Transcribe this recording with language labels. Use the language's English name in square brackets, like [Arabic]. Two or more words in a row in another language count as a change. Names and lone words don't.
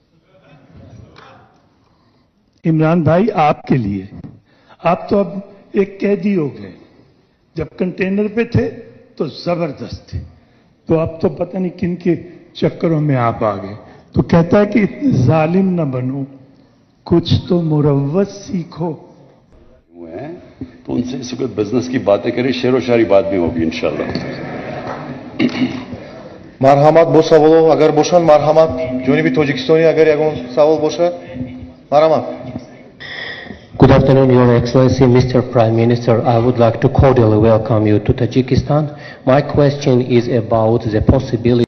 [Urdu] عمران بھائی آپ کے لیے، آپ تو اب ایک قیدی ہو گئے، جب کنٹینر پہ تھے تو زبردست تھے، تو اب تو پتا نہیں کن کے چکروں میں آپ آ گئے. تو کہتا ہے کہ اتنے ظالم نہ بنو، کچھ تو مروت سیکھو. تو ان سے اس وقت بزنس کی باتیں کریں، شعر و شاعری بات بھی ہوگی ان شاء اللہ. [Tajik] Marhamat bosa bolo, agar boşan marhamat. Joni bir Tojikistoni agar yagon savol boşa. Marhamat. [English] Good afternoon, Your Excellency, Mr. Prime Minister. I would like to cordially welcome you to Tajikistan. My question is about the possibility